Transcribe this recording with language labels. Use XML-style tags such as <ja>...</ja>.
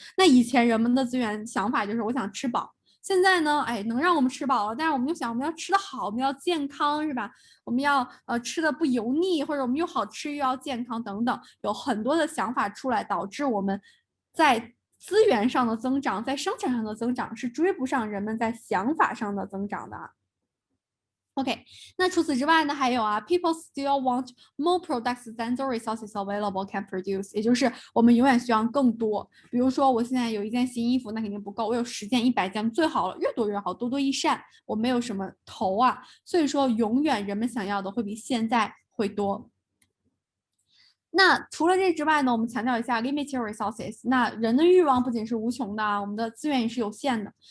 <zh>那以前人们的资源想法就是我想吃饱。现在呢，能让我们吃饱了，但是我们就想我们要吃得好，我们要健康，是吧？我们要吃的不油腻，或者我们又好吃又要健康等等，有很多的想法出来，导致我们在资源上的增长，在生产上的增长是追不上人们在想法上的增长的。 OK， 那除此之外呢，还有啊 ，</zh> <en>people still want more products than the resources available can produce，</en> <zh>也就是我们永远需要更多。比如说，我现在有一件新衣服，那肯定不够，我有10件、100件，最好了，越多越好，多多益善。我没有什么头啊，所以说永远人们想要的会比现在会多。那除了这之外呢，我们强调一下 limited resources。那人的欲望不仅是无穷的啊，我们的资源也是有限的。</zh>